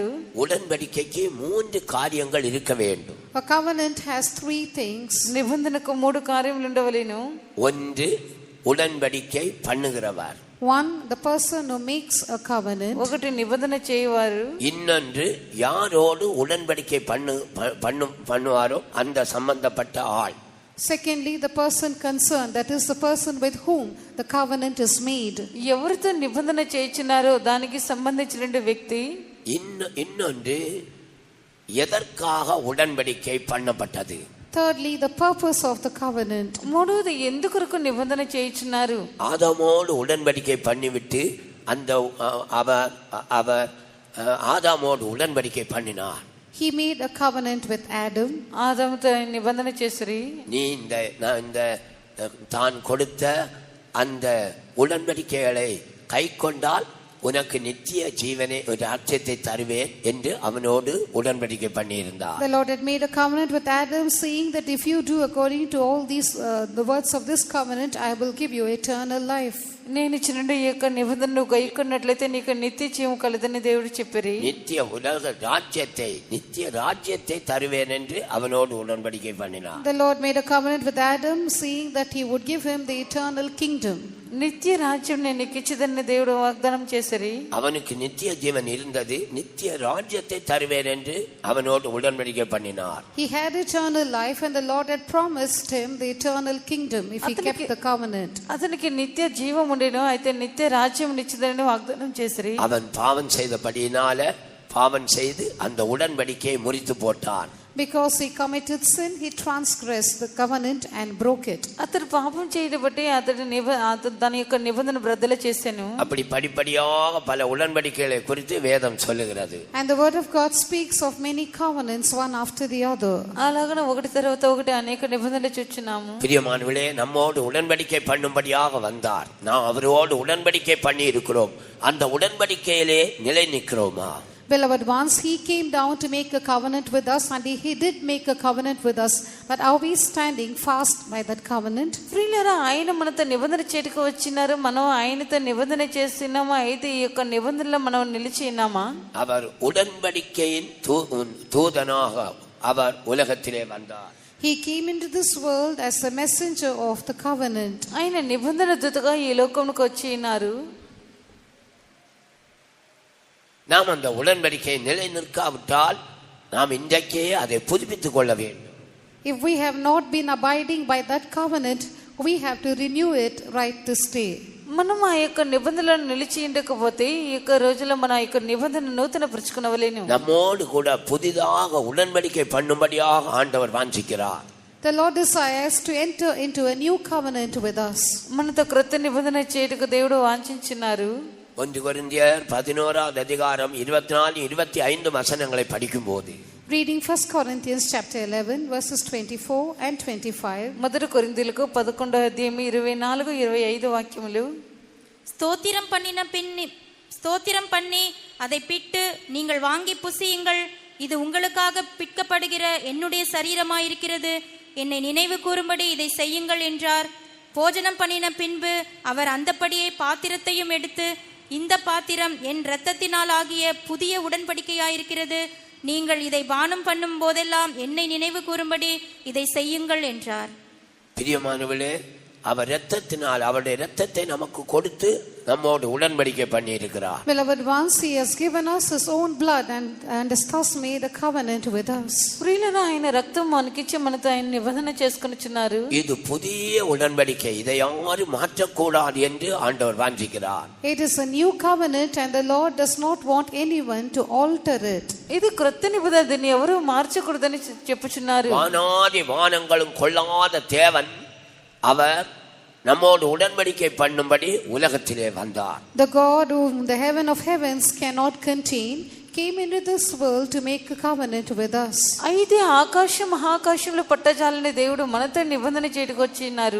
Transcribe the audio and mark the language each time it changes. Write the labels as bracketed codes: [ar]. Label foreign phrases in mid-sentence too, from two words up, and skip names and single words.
[ta] உடன்படிக்கைக்கு 3 காரியங்கள் இருக்க வேண்டும். [en] A covenant has 3 things. [te] నిబంధనకు 3 కార్యములు ఉండవలెను. [ta] ஒன்று உடன்படிக்கை பண்ணுகிறவர். [en] One, the person who makes a covenant. [te] ఒకటి నిబంధన చేయవారు. [ta] இன்னொன்று யாரோடு உடன்படிக்கை பண்ணுவாரோ அந்த சம்பந்தப்பட்ட ஆள். [en] Secondly, the person concerned, that is the person with whom the covenant is made. [te] ఎవరితో నిబంధన చేయించున్నారో దానికి సంబంధించిన వ్యక్తి. [ta] இன்னொன்று எதற்காக உடன்படிக்கை பண்ணப்பட்டது. [en] Thirdly, the purpose of the covenant. [te] మూడోది ఎందుకొరకు నిబంధన చేయించున్నారు. [ta] ஆதாமோடு உடன்படிக்கை பண்ணிவிட்டு அந்த அவர் ஆதாமோடு உடன்படிக்கை பண்ணினார். [en] He made a covenant with Adam. [te] ఆదాముతో నిబంధన చేసిరి. [ta] நீ இந்த தான் கொடுத்த அந்த உடன்படிக்கைகளை கைக்கொண்டால் உனக்கு நித்திய ஜீவனை ஒரு ராஜ்யத்தை தருவேன் என்று அவனோடு உடன்படிக்கை பண்ணியிருந்தார். [en] The Lord had made a covenant with Adam, saying that if you do according to all these the words of this covenant, I will give you eternal life. [te] నేను ఇచ్చిన ఈ యొక్క నిబంధనను గైకొన్నట్లయితే నీకు నిత్య జీవం కలదని దేవుడు చెప్పారు. [ta] நித்திய உலக ராஜ்யத்தை தருவேன் என்று அவனோடு உடன்படிக்கை பண்ணினார். [en] The Lord made a covenant with Adam, saying that he would give him the eternal kingdom. [te] నిత్య రాజ్యం నేను నీకు ఇచ్చిదని దేవుడు వాగ్దానం చేశారు. [ta] அவனுக்கு நித்திய ஜீவன் இருந்தது. நித்திய ராஜ்யத்தை தருவேன் என்று அவனோடு உடன்படிக்கை பண்ணினார். [en] He had eternal life and the Lord had promised him the eternal kingdom if he kept the covenant. [te] అతనికి నిత్య జీవం ఉండేను, అయితే నిత్య రాజ్యం ఇచ్చిదని వాగ్దానం చేశారు. [ta] அவன் பாவம் செய்தபடியினால பாவம் செய்து அந்த உடன்படிக்கையை முறித்து போட்டான். [en] Because he committed sin, he transgressed the covenant and broke it. [te] అతడు పాపం చేయడం బట్టి అతడు దాని యొక్క నిబంధన బ్రద్దల చేశాను. [ta] அப்படி படிப்படியாக பல உடன்படிக்கைகளை குறித்து வேதம் சொல்லுகிறது. [en] And the word of God speaks of many covenants one after the other. [te] అలాగనే ఒకటి తర్వాత ఒకటి అనేక నిబంధనలు చూస్తున్నాము. [ta] பிரியமானவர்களே, நம்மோடு உடன்படிக்கை பண்ணும்படியாக வந்தார். நாம் அவரோடு உடன்படிக்கை பண்ணி இருக்கிறோம். அந்த உடன்படிக்கையிலே நிலை நிற்கிறோமா? [en] Beloved ones, he came down to make a covenant with us, and he did make a covenant with us. But are we standing fast by that covenant? [te] ప్రియులారా, ఆయన మనతో నిబంధన చేయడానికి వచ్చినారు. మనం ఆయనతో నిబంధన చేస్తున్నామా? అయితే ఈ యొక్క నిబంధనలో మనం నిలిచి ఉన్నామా? [ta] அவர் உடன்படிக்கையின் தூதனாக அவர் உலகத்திலே வந்தார். [en] He came into this world as a messenger of the covenant. [te] ఆయన నిబంధన దూతగా ఈ లోకంలోకి వచ్చి ఉన్నారు. [ta] நாம் அந்த உடன்படிக்கையை நிலை நிற்காவிட்டால் நாம் இன்றைக்கே அதை புதுப்பித்துக் கொள்ள வேண்டும். [en] If we have not been abiding by that covenant, we have to renew it right this day. [te] మనం ఆ యొక్క నిబంధనలను నిలిచి ఉండకపోతే ఈ యొక్క రోజుల్లో మన ఆ యొక్క నిబంధన నూతన పరుచుకునవలేను. [ta] நம்மோடு கூட புதிதாக உடன்படிக்கை பண்ணும்படியாக ஆண்டவர் வாஞ்சிக்கிறார். [en] The Lord desires to enter into a new covenant with us. [te] మనతో క్రొత్త నిబంధన చేయడానికి దేవుడు వాంఛించున్నారు. [ta] 1 கொரிந்தியர் 11வது அதிகாரம் 24-25 வசனங்களை படிக்கும்போது, [en] Reading 1 Corinthians chapter 11 verses 24 and 25. [te] మొదటి కొరింథీయులకు 11వ అధ్యాయం 24-25 వాక్యములు. [ta] ஸ்தோத்திரம் பண்ணி அதை பிட்டு நீங்கள் வாங்கி புசியுங்கள், இது உங்களுக்காக பிற்கப்படுகிற என்னுடைய சரீரமாயிருக்கிறது, என்னை நினைவு கூறும்படி இதை செய்யுங்கள் என்றார். போஜனம் பண்ணின பின்பு அவர் அந்தப்படியே பாத்திரத்தையும் எடுத்து, இந்த பாத்திரம் என் இரத்தத்தினால் ஆகிய புதிய உடன்படிக்கையாயிருக்கிறது, நீங்கள் இதை பானம் பண்ணும் போதெல்லாம் என்னை நினைவு கூறும்படி இதை செய்யுங்கள் என்றார். பிரியமானவர்களே, அவர் இரத்தத்தினால் அவருடைய இரத்தத்தை நமக்கு கொடுத்து நம்மோடு உடன்படிக்கை பண்ணி இருக்கிறார். [en] Beloved ones, he has given us his own blood and has thus made a covenant with us. [te] ప్రియులారా, ఆయన రక్తం మనకిచ్చి మనతో ఆయన నిబంధన చేసుకొనుచున్నారు. [ta] இது புதிய உடன்படிக்கை, இதை யாரும் மாற்றக்கூடாது என்று ஆண்டவர் வாஞ்சிக்கிறார். [en] It is a new covenant and the Lord does not want anyone to alter it. [te] ఇది క్రొత్త నిబంధన, దీన్ని ఎవరు మార్చకూడదని చెప్పుచున్నారు. [ta] வானாதி வானங்களும் கொள்ளாத தேவன் அவர் நம்மோடு உடன்படிக்கை பண்ணும்படி உலகத்திலே வந்தார். [en] The God whom the heaven of heavens cannot contain came into this world to make a covenant with us. [te] అయితే ఆకాశం మహాకాశంలో పట్టజాలని దేవుడు మనతో నిబంధన చేయడానికి వచ్చినారు.